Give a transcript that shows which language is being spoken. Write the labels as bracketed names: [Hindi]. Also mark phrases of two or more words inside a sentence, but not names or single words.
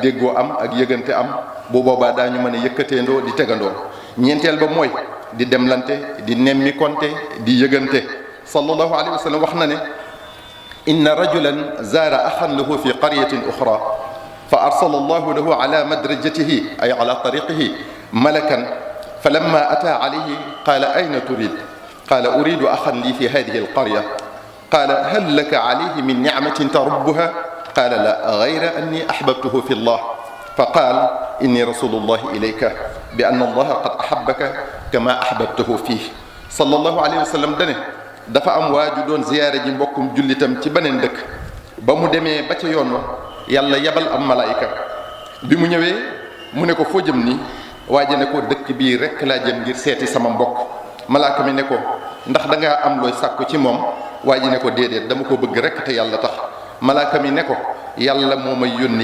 [Wolof] déggoo am ak yëgante am bu boobaa daañu mën a yëkkateendoo di tegandoo ñeenteel ba mooy di demlante di nemmi konte di yëgante [Arabic] صلى الله عليه وسلم [Wolof] wax na ne [Arabic] إن رجلا زار أخا له في قرية أخرى فأرسل الله له على مدرجته أي على طريقه ملكا فلما أتى عليه قال أين تريد قال أريد أخا لي في هذه القرية قال هل لك عليه من نعمة تربها قال لا غير أني أحببته في الله فقال إني رسول الله إليك بأن الله قد أحبك كما أحببته فيه صلى الله عليه وسلم [Wolof] dane dafa am waaju doon ziyaare ji mbokkum jullitam ci beneen dëkk ba mu demee ba ca yoon wa yàlla yabal am malaayika bi mu ñëwee mu ne ko foo jëm nii waaje ne ko dëkk bii rekk laa jëm ngir seeti sama mbokk malaaka mi ne ko ndax dangaa am looy sàkku ci moom waaje ne ko déedéet dama ko bëgg rekk te yàlla tax malaaka mi ne ko yàlla moo may yónni